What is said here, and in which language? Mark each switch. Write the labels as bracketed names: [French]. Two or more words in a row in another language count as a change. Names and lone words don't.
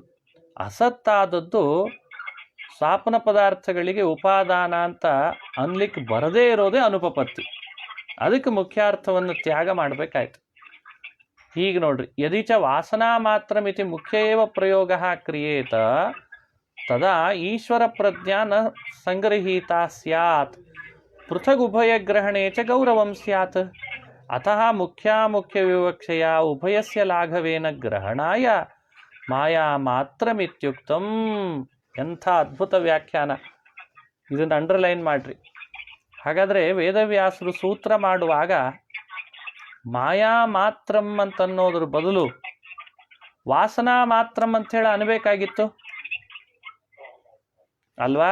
[Kannada] ಅಸತ್ತಾದದ್ದು ಸ್ವಪ್ನ ಪದಾರ್ಥಗಳಿಗೆ ಉಪಾದಾನ ಅಂತ ಅನ್ಲಿಕ್ಕೆ ಬರದೇ ಇರೋದೇ ಅನುಪಪತ್ತಿ. ಅದಕ್ಕೆ ಮುಖ್ಯಾರ್ಥವನ್ನು ತ್ಯಾಗ ಮಾಡಬೇಕಾಯ್ತು. ಹೀಗೆ ನೋಡ್ರಿ, [Sanskrit] ಯದಿಚ ವಾಸನಾ ಮಾತ್ರ ಮಿತಿ ಮುಖ್ಯ ಏವ ಪ್ರಯೋಗ ಕ್ರಿಯೇತ ತದಾ ಈಶ್ವರ ಪ್ರಜ್ಞಾ ನ ಸಂಗೃಹೀತ ಸ್ಯಾತ್ ಪೃಥಗ್ ಉಭಯಗ್ರಹಣೆ ಚ ಗೌರವಂ ಸ್ಯಾತ್. ಅತಃ ಮುಖ್ಯ ವಿವಕ್ಷೆಯ ಉಭಯಸ್ಯ ಲಾಘವೇನ ಗ್ರಹಣಾಯ ಮಾಯಾ ಮಾತ್ರಮಿತ್ಯುಕ್ತಂ. [Kannada] ಎಂಥ ಅದ್ಭುತ ವ್ಯಾಖ್ಯಾನ! ಇದನ್ನು ಅಂಡರ್ಲೈನ್ ಮಾಡ್ರಿ. ಹಾಗಾದರೆ ವೇದವ್ಯಾಸರು ಸೂತ್ರ ಮಾಡುವಾಗ [Sanskrit] ಮಾಯಾ ಮಾತ್ರಂ [Kannada] ಅಂತನ್ನೋದ್ರ ಬದಲು [Sanskrit] ವಾಸನಾ ಮಾತ್ರಂ [Kannada] ಅಂಥೇಳಿ ಅನ್ಬೇಕಾಗಿತ್ತು ಅಲ್ವಾ?